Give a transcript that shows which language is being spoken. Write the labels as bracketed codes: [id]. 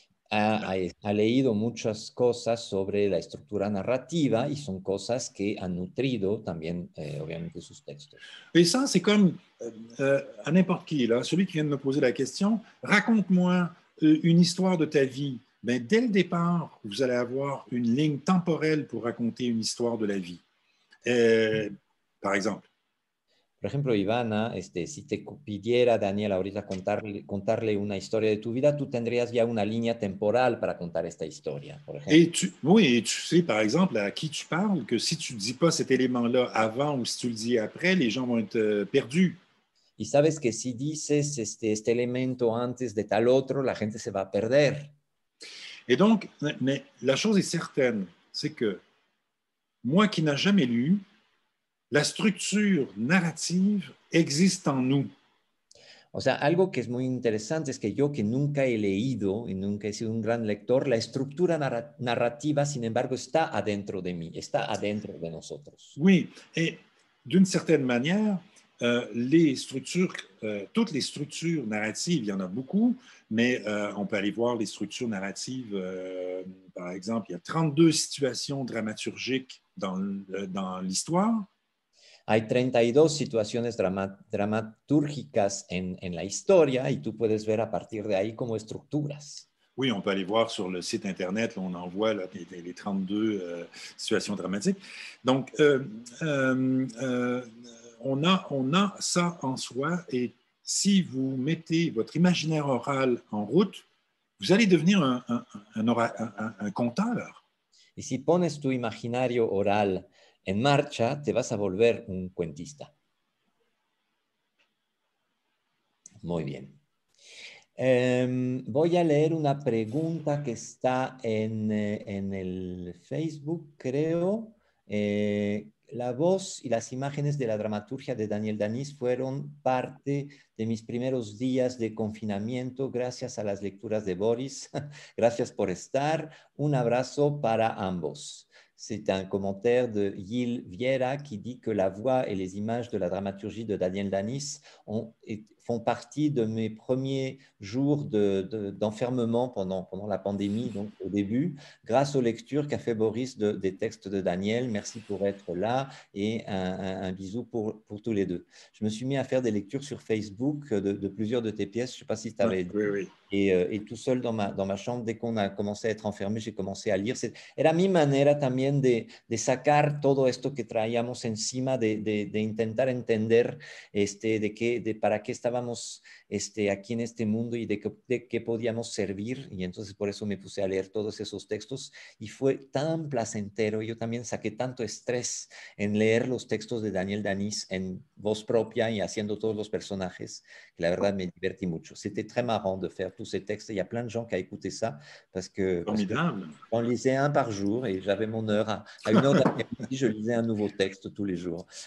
[es] Ha leído muchas cosas sobre la estructura narrativa y son cosas que han nutrido también, obviamente, sus textos. [fr] Et ça, c'est comme à n'importe qui, là, celui qui vient de me poser la question, raconte-moi une histoire de ta vie. Ben, dès le départ, vous allez avoir une ligne temporelle pour raconter une histoire de la vie. Par exemple. [es] Por ejemplo, Ivana, si te pidiera Daniel ahorita contarle una historia de tu vida, tú tendrías ya una línea temporal para contar esta historia, por ejemplo. [fr] Oui, et tu sais, par exemple, à qui tu parles, que si tu ne dis pas cet élément-là avant ou si tu le dis après, les gens vont être perdus. [es] Y sabes que si dices este elemento antes de tal otro, la gente se va a perder. [fr] Et donc, mais la chose est certaine, c'est que moi qui n'ai jamais lu, la structure narrative existe en nous. [es] O sea, algo que es muy interesante es que yo que nunca he leído y nunca he sido un gran lector, la estructura narrativa, sin embargo, está adentro de mí, está adentro de nosotros. [fr] Oui, et d'une certaine manière, toutes les structures narratives, il y en a beaucoup, mais on peut aller voir les structures narratives. Par exemple, il y a 32 situations dramaturgiques dans l'histoire. [es] Hay 32 situaciones dramatúrgicas en la historia y tú puedes ver a partir de ahí como estructuras. [fr] Oui, on peut aller voir sur le site Internet, là, on en voit là, les 32 situations dramatiques. Donc, on a ça en soi et si vous mettez votre imaginaire oral en route, vous allez devenir un conteur. [es] Y si pones tu imaginario oral en marcha, te vas a volver un cuentista. Muy bien. Voy a leer una pregunta que está en el Facebook, creo. La voz y las imágenes de la dramaturgia de Daniel Danís fueron parte de mis primeros días de confinamiento gracias a las lecturas de Boris. Gracias por estar. Un abrazo para ambos. [fr] C'est un commentaire de Gilles Viera qui dit que la voix et les images de la dramaturgie de Daniel Danís font partie de mes premiers jours d'enfermement pendant la pandémie, donc au début, grâce aux lectures qu'a fait Boris des textes de Daniel. Merci pour être là et un bisou pour tous les deux. Je me suis mis à faire des lectures sur Facebook de plusieurs de tes pièces. Je ne sais pas si tu avais dit. Oui, oui. Et tout seul dans ma chambre, dès qu'on a commencé à être enfermé, j'ai commencé a lire. [es] Era mi manera también de sacar todo esto que traíamos encima, de intentar entender para qué estábamos aquí en este mundo y de qué podíamos servir. Y entonces por eso me puse a leer todos esos textos y fue tan placentero. Yo también saqué tanto estrés en leer los textos de Daniel Danís en voz propia y haciendo todos los personajes, que la verdad me divertí mucho. [fr] C'était très marrant de faire tous ces textes. Il y a plein de gens qui ont écouté ça parce que on lisait un par jour et j'avais mon heure. À 1 heure d'après-midi, je lisais un nouveau texte tous les jours.